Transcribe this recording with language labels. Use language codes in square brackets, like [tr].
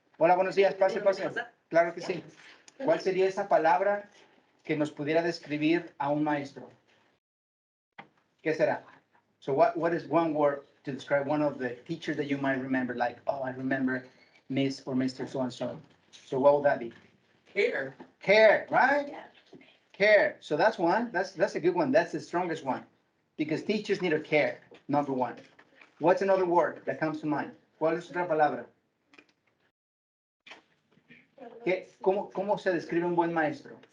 [es] Hola, buenos días, pase, pase. Claro que sí. ¿Cuál sería esa palabra que nos pudiera describir a un maestro? ¿Qué será? [en] So what is one word to describe one of the teachers that you might remember? Like, oh, I remember Miss or Mr. So-and-so. So what would that be? Care. Care, right? Yeah. Care. So that's one. That's a good one. That's the strongest one. Because teachers need to care, number one. What's another word that comes to mind? [es] ¿Cuál es otra palabra? ¿Cómo se describe un buen maestro?